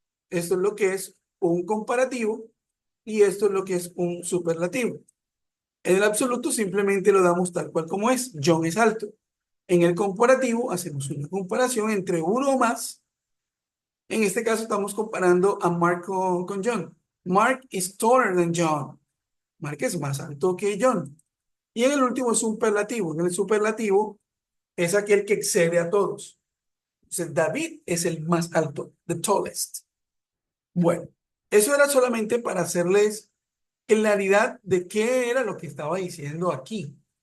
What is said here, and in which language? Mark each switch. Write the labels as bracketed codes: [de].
[es] Esto es lo que es un comparativo. Y esto es lo que es un superlativo. En el absoluto simplemente lo damos tal cual como es. John es alto. En el comparativo hacemos una comparación entre uno o más. En este caso estamos comparando a Mark con John. [en] Mark is taller than John. [es] Mark es más alto que John. Y en el último es superlativo. En el superlativo es aquel que excede a todos. Entonces David es el más alto, [en] the tallest. [es] Bueno, eso era solamente para hacerles claridad de qué era lo que estaba diciendo aquí.